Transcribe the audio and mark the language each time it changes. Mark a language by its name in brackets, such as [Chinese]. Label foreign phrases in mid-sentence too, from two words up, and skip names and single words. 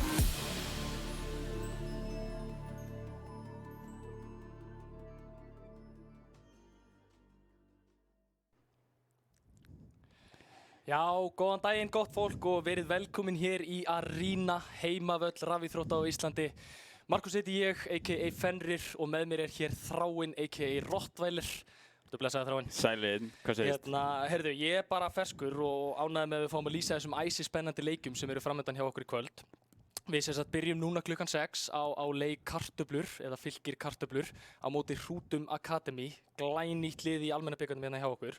[Icelandic] Já, góðan daginn gott fólk og verið velkomin hér í Arena heimavöll rafíþrótta á Íslandi. Markus heiti ég, a.k.a. Fenrir, og með mér er hér Þráinn, a.k.a. Rottweiler. Þú blessaði Þráinn. Sælinn, hvað segist? Heyrðu, ég er bara ferskur og ánægður með að við fáum að lýsa þessum æsi spennandi leikjum sem eru framöndan hjá okkur í kvöld. Við sem sagt byrjum núna klukkan 6 á leik Kartöflur, eða Fylkir Kartöflur, á móti Hrútum Academy, glænýtt lið í almenna bikarnum hérna hjá okkur.